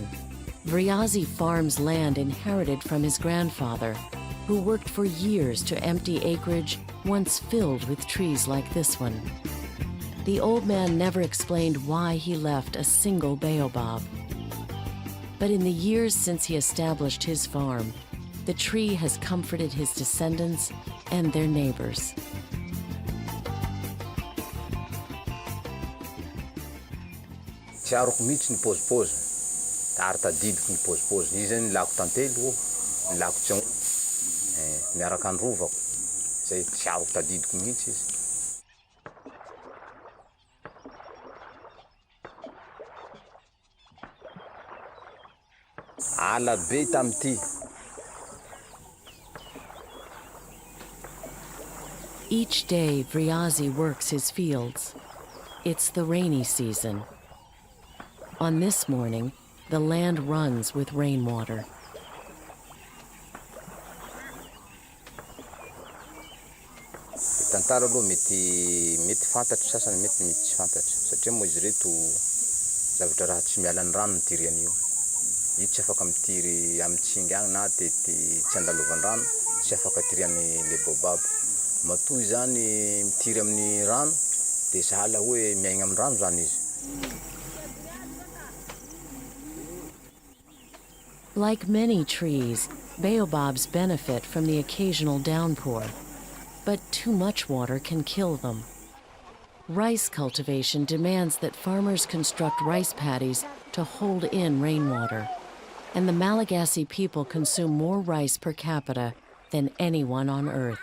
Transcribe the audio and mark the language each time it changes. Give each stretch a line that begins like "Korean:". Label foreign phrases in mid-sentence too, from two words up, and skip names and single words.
English: Vriazi farms land inherited from his grandfather, who worked for years to empty acreage once filled with trees like this one. The old man never explained why he left a single baobab. But in the years since he established his farm, the tree has comforted his descendants and their neighbors.
Malagasy: Tiaroko mihitsy ny pôzipôzy, ary tadidiko ny pôzipôzy. Izy zany lako tantelo, lako tsion, miaraka androvako. Zay tiaroko tadidiko mihitsy izy. Ala be tamity.
English: Each day, Vriazi works his fields. It's the rainy season. On this morning, the land runs with rainwater.
Malagasy: Tantara aloha mety fantatry, sasany mety tsy fantatry. Satria moa izy reto zavatra raha tsy miala ny rano mitiry an'io. Io tsy afaka mitiry amin'ny tsingy agny na tety tsy andalovandrano, tsy afaka tirian'ny le baobab. Matoy zany mitiry amin'ny rano, dia sahala hoe miaigna amin'ny rano zany izy.
English: Like many trees, baobabs benefit from the occasional downpour, but too much water can kill them. Rice cultivation demands that farmers construct rice paddies to hold in rainwater, and the Malagasy people consume more rice per capita than anyone on Earth.